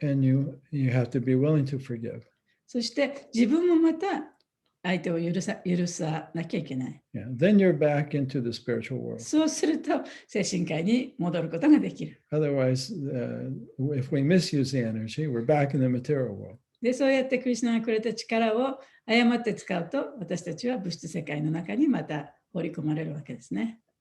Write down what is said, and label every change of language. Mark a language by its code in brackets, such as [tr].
[en] And you have to be willing to forgive. [ja] そして自分もまた相手を許さなきゃいけない。 [en] Yeah, then you're back into the spiritual world. [ja] そうすると精神界に戻ることができる。 [en] Otherwise, if we misuse the energy, we're back in the material world. [ja] で、そうやってクリシュナがくれた力を誤って使うと、私たちは物質世界の中にまた放り込まれるわけですね。